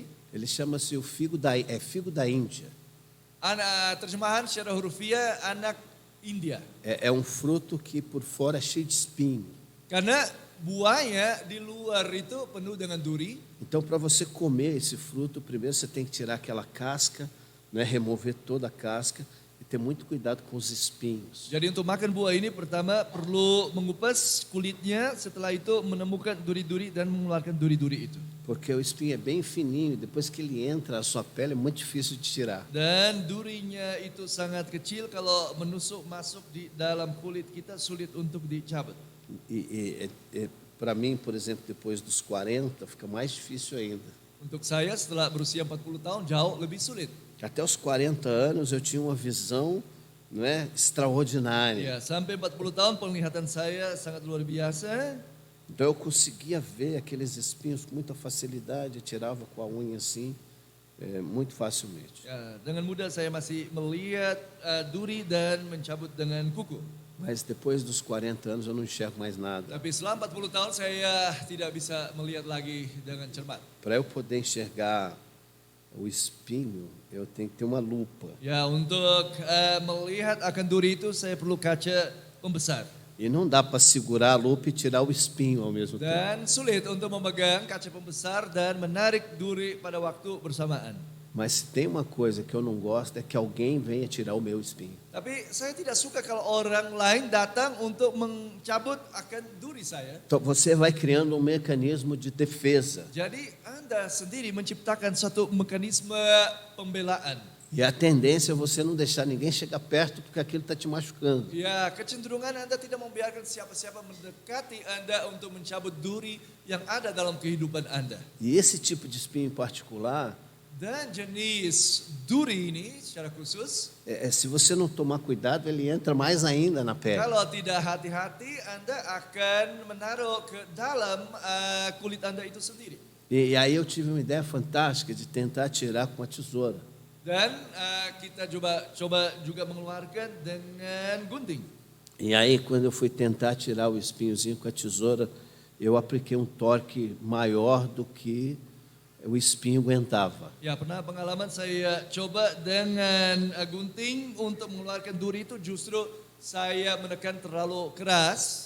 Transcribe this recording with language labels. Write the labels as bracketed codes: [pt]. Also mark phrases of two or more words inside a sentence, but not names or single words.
[pt] Ele chama-se o figo figo da Índia. [id] Terjemahan secara hurufiah anak India. [pt] É um fruto que por fora é cheio de espinho. [id] Karena buahnya di luar itu penuh dengan duri. [pt] Então, para você comer esse fruto, primeiro você tem que tirar aquela casca, né, remover toda a casca e ter muito cuidado com os espinhos. [id] Jadi untuk makan buah ini pertama perlu mengupas kulitnya, setelah itu menemukan duri-duri dan mengeluarkan duri-duri itu. [pt] Porque o espinho é bem fininho e depois que ele entra na sua pele é muito difícil de tirar. [id] Dan durinya itu sangat kecil, kalau menusuk masuk di dalam kulit kita sulit untuk dicabut. [pt] Para mim, por exemplo, depois dos 40, fica mais difícil ainda. [id] Untuk saya setelah berusia 40 tahun jauh lebih sulit. [pt] Até os 40 anos eu tinha uma visão, não é, extraordinária. [id] Ya, sampai 40 tahun penglihatan saya sangat luar biasa. [pt] Então eu conseguia ver aqueles espinhos com muita facilidade, tirava com a unha assim, muito facilmente. [id] Ya, dengan mudah saya masih melihat duri dan mencabut dengan kuku. [pt] Mas depois dos 40 anos eu não enxergo mais nada. [id] Tapi selama 40 tahun saya tidak bisa melihat lagi dengan cermat. [pt] Para eu poder enxergar o espinho, eu tenho que ter uma lupa. [id] Ya, untuk melihat akan duri itu saya perlu kaca pembesar. [pt] E não dá para segurar a lupa e tirar o espinho ao mesmo tempo. [id] Dan sulit untuk memegang kaca pembesar dan menarik duri pada waktu bersamaan. [pt] Mas se tem uma coisa que eu não gosto é que alguém venha tirar o meu espinho. [id] Tapi saya tidak suka kalau orang lain datang untuk mencabut akan duri saya. [pt] Então você vai criando um mecanismo de defesa. [id] Jadi Anda sendiri menciptakan satu mekanisme pembelaan. [pt] E a tendência é você não deixar ninguém chegar perto porque aquilo está te machucando. [id] Ya, kecenderungan Anda tidak membiarkan siapa-siapa mendekati Anda untuk mencabut duri yang ada dalam kehidupan Anda. [pt] E esse tipo de espinho em particular, [id] Dan jenis duri ini secara khusus, [pt] se você não tomar cuidado, ele entra mais ainda na pele. [id] kalau tidak hati-hati Anda akan menaruh ke dalam kulit Anda itu sendiri. [pt] E aí eu tive uma ideia fantástica de tentar tirar com a tesoura. [id] Dan kita coba juga mengeluarkan dengan gunting. [pt] E aí quando eu fui tentar tirar o espinhozinho com a tesoura, eu apliquei um torque maior do que o espinho aguentava. [id] Ya, pernah pengalaman saya coba dengan gunting untuk mengeluarkan duri itu justru saya menekan terlalu keras.